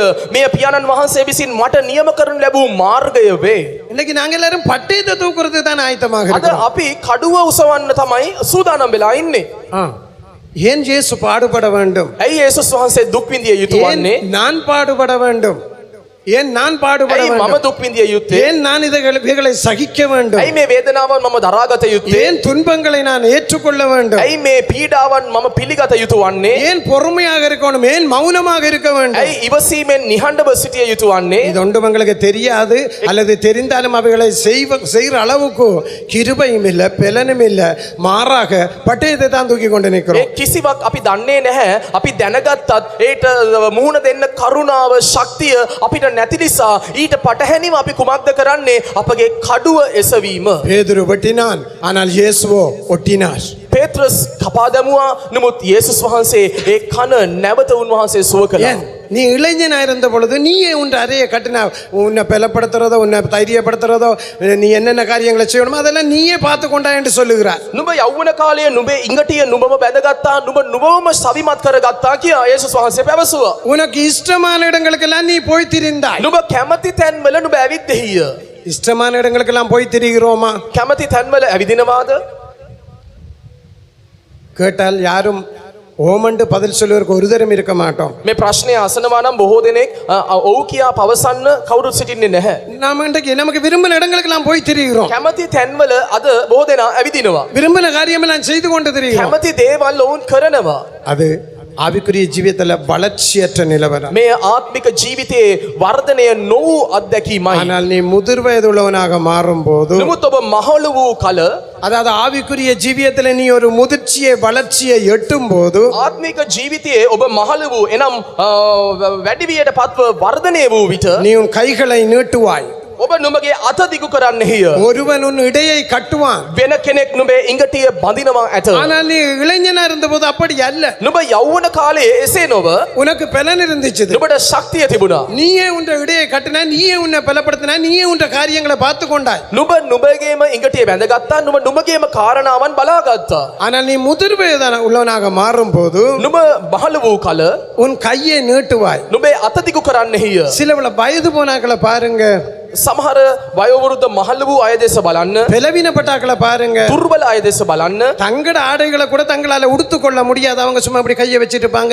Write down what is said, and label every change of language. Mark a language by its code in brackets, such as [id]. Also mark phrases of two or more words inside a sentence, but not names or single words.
[si] මේ පියාණන් වහන්සේ විසින් මට නියම කරනු ලැබූ මාර්ගය වේ. [ta] இன்னைக்கு நாங்க எல்லாரும் பட்டயத்தை தூக்குறது தான் ஆயத்தமாக [si] අද [ta] இருக்கிறோம். [si] අපි කඩුව උසවන්න තමයි සූදානම් වෙලා ඉන්නේ. [ta] ஏன் இயேசு பாடுபட வேண்டும்? [si] ඇයි යේසුස් වහන්සේ දුක් විඳිය යුතු [ta] ஏன் [si] වන්නේ? [ta] நான் பாடுபட வேண்டும்? ஏன் நான் பாடுபட [si] ඇයි මම [ta] வேண்டும்? [si] දුක් විඳිය යුත්තේ? [ta] ஏன் நான் இவைகளை சகிக்க வேண்டும்? [si] ඇයි මේ වේදනාවන් මම දරාගත යුත්තේ? [ta] ஏன் துன்பங்களை நான் ஏற்றுக்கொள்ள வேண்டும்? [si] ඇයි මේ පීඩාවන් මම පිළිගත යුතු වන්නේ? [ta] ஏன் பொறுமையாக இருக்கணும்? ஏன் மௌனமாக இருக்க வேண்டும்? [si] ඇයි ඉවසීමෙන් නිහඬව සිටිය යුතු වන්නේ? [ta] இது ஒன்று உங்களுக்கு தெரியாது, அல்லது தெரிந்தாலும் அவைகளை செய்கிற அளவுக்கு கிருபையும் இல்லை, பெலனும் இல்லை, மாறாக பட்டயத்தை தான் தூக்கி கொண்டு [si] ඒ [ta] நிற்கிறோம். [si] කිසිවක් අපි දන්නේ නැහැ. අපි දැනගත්තත් ඒට මුහුණ දෙන්න කරුණාව ශක්තිය අපිට නැති නිසා ඊට පටහැනිව අපි කුමක්ද කරන්නේ? අපගේ කඩුව එසවීම. [ta] பேதுரு வெட்டினான், ஆனால் இயேசுவோ ஒட்டினார். [si] පේත්‍රස් කපා දැමුවා. නමුත් යේසුස් වහන්සේ ඒ කන නැවත උන්වහන්සේ සුව කළා. [ta] ஏன் நீ இளைஞனா இருந்த பொழுது நீயே உன் அறையை கட்டினா, உன்னை பலப்படுத்துறதோ உன்னை தைரியப்படுத்துறதோ நீ என்னென்ன காரியங்களை செய்யணுமோ அதெல்லாம் நீயே பார்த்து கொண்டா என்று சொல்லுகிறார். [si] නුඹ යෞවන කාලයේ නුඹේ ඉඟටිය නුඹම බැඳගත්තා, නුඹ නුඹවම සවිමත් කරගත්තා කියා යේසුස් වහන්සේ පැවසුවා. [ta] உனக்கு இஷ்டமான இடங்களுக்கெல்லாம் நீ போய் திரிந்தாய். [si] නුඹ කැමති තැන්වල නුඹ ඇවිද්දෙහිය. [ta] இஷ்டமான இடங்களுக்கெல்லாம் போய் திரிகிறோமா? [si] කැමති තැන්වල ඇවිදිනවාද? [ta] கேட்டால் யாரும் ஓமண்டு பதில் சொல்வதற்கு ஒரு தரம் இருக்க மாட்டோம். [si] මේ ප්‍රශ්නය අසනවා නම් බොහෝ දෙනෙක් ඔව් කියා පවසන්න කවුරුත් සිටින්නේ නැහැ. [ta] நாம இன்றைக்கு நமக்கு விரும்பின இடங்களுக்கெல்லாம் போய் திரிகிறோம். [si] කැමති තැන්වල අද බොහෝ දෙනා ඇවිදිනවා. [ta] விரும்பின காரியமெல்லாம் செய்து கொண்டு திரிகிறோம். [si] කැමති දේවල් ඔවුන් කරනවා. [ta] அது ஆவிக்குரிய ஜீவியத்துல வளர்ச்சியற்ற நிலவரம். [si] මේ ආත්මික ජීවිතයේ වර්ධනය නොවූ අත්දැකීමයි. [ta] ஆனால் நீ முதிர் வயதுள்ளவனாக மாறும் போது, [si] නමුත් ඔබ මහලු වූ කල [ta] அதாவது ஆவிக்குரிய ஜீவியத்துல நீ ஒரு முதிர்ச்சியை வளர்ச்சியை எட்டும் போது, [si] ආත්මික ජීවිතයේ ඔබ මහලු වූ එනම් වැඩි වියට පත්ව වර්ධනය වූ විට [ta] நீ உன் கைகளை நீட்டுவாய். [si] ඔබ නුඹගේ අත දිගු කරන්නෙහිය. [ta] ஒருவன் உன் இடையை கட்டுவான். [si] වෙන කෙනෙක් නුඹේ ඉඟටිය බඳිනවා ඇත. [ta] ஆனால் நீ இளைஞனா இருந்தபோது அப்படி அல்ல. [si] නුඹ යෞවන කාලයේ එසේ නොව [ta] உனக்கு பலன் இருந்துச்சு. [si] නුඹට ශක්තිය තිබුණා. [ta] நீயே உன் இடையை கட்டினா, நீயே உன்னை பலப்படுத்தினா, நீயே உன் காரியங்களை பார்த்து கொண்டாய். [si] නුඹ නුඹගේම ඉඟටිය බැඳගත්තා. නුඹ නුඹගේම කාරණාවන් බලාගත්තා. [ta] ஆனால் நீ முதிர் வயதான உள்ளவனாக மாறும் போது [si] නුඹ බහල වූ කල [ta] உன் கையை நீட்டுவாய். [si] නුඹේ අත දිගු කරන්නෙහිය. [ta] சிலவள வயது போனாக்களை பாருங்க, [si] සමහර වයෝවෘද්ධ මහලු වූ අය දෙස බලන්න. [ta] பலவீனப்பட்டாக்களை பாருங்க, [si] දුර්වල අය දෙස බලන්න. [ta] தங்கட ஆடைகளை கூட தங்களால உடுத்துக் கொள்ள முடியாது. அவங்க சும்மா அப்படி கையை வச்சிட்டு இருப்பாங்க.